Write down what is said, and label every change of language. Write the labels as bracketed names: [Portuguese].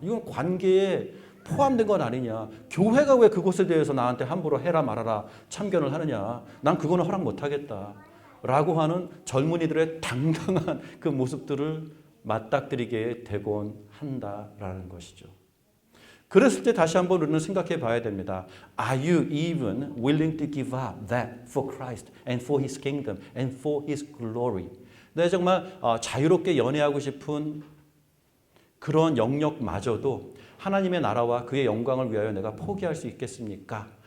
[Korean] 이건 관계에 포함된 건 아니냐. 교회가 왜 그것에 대해서 나한테 함부로 해라 말아라 참견을 하느냐. 난 그거는 허락 못하겠다. 라고 하는 젊은이들의 당당한 그 모습들을 맞닥뜨리게 되곤 한다라는 것이죠. 그랬을 때 다시 한번 우리는 생각해 봐야 됩니다. [English] Are you even willing to give up that for Christ and for His kingdom and for His glory? [Korean] 내가 정말 자유롭게 연애하고 싶은 그런 영역마저도 하나님의 나라와 그의 영광을 위하여 내가 포기할 수 있겠습니까?